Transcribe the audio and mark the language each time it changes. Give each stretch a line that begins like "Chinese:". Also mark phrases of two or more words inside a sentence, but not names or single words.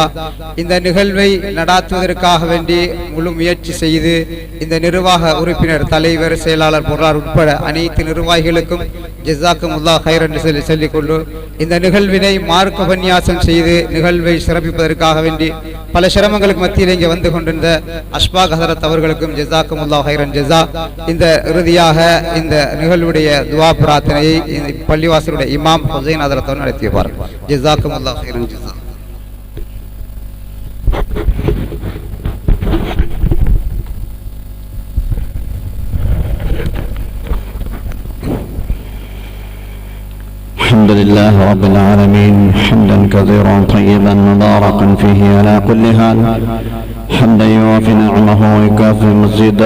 Tamil: இந்த நிகழ்வை நடாத்துவதற்காக வேண்டி முழு முயற்சி செய்து இந்த நிர்வாக உறுப்பினர், தலைவர், செயலாளர், பொருளாளர் உட்பட அனைத்து நிர்வாகிகளுக்கும்
Arabic: جزاكم الله خيرا
Tamil: என்று சொல்லிக்கொண்டு இந்த நிகழ்வினை மார்க்க உபன்யாசம் செய்து நிகழ்வை சிறப்பிப்பதற்காக வேண்டி பல சிரமங்களுக்கு மத்தியில் இங்கே வந்து கொண்டிருந்த அஷ்பாக் ஹதரத் அவர்களுக்கும்
Arabic: جزاكم الله خيرا الجزاء.
Tamil: இந்த இறுதியாக இந்த நிகழ்வுடைய துஆ பிரார்த்தனை பள்ளிவாசலுடைய இமாம் ஹுசைன் ஹதரத் அவர்கள் நடத்தியவார்.
Arabic: جزاكم الله خيرا الجزاء. الحمد لله رب العالمين حمدا كثيرا طيبا مباركا فيه على كل حال، حمدا يوافي نعمه ويكافئ مزيده.